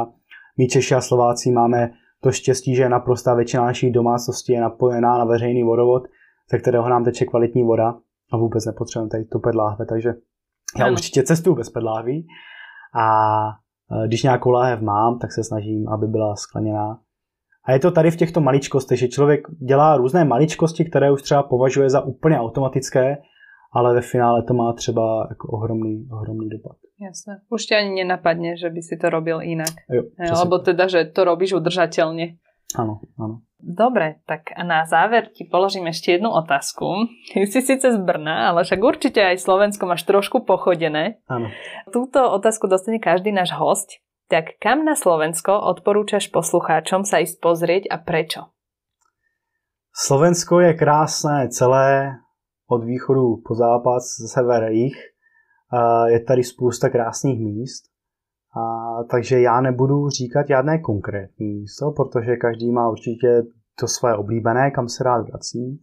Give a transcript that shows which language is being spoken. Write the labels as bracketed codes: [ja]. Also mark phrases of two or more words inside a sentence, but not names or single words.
[cs] My Češi a Slováci máme to štěstí, že naprostá většina našich domácností je napojená na veřejný vodovod, ze kterého nám teče kvalitní voda a vůbec nepotřebujeme tady to pedláhve, takže já určitě cestuju bez pedláhví a když nějakou láhev mám, tak se snažím, aby byla skleněná. A je to tady v těchto maličkostech, že člověk dělá různé maličkosti, které už třeba považuje za úplně automatické, ale ve finále to má třeba jako ohromný dopad. [sk] Jasné. Už ti ani nenapadne, že by si to robil inak. Jo, alebo teda, že to robíš udržateľne. Áno. Dobre, tak a na záver ti položím ešte jednu otázku. Ty si síce z Brna, ale však určite aj Slovensko máš trošku pochodené. Áno. Túto otázku dostane každý náš hosť. Tak kam na Slovensko odporúčaš poslucháčom sa ísť pozrieť a prečo? [cs] Slovensko je krásné celé, od východu po západ, sever, jih. Je tady spousta krásných míst. Takže já nebudu říkat žádné konkrétní místo, protože každý má určitě to své oblíbené, kam se rád vrací.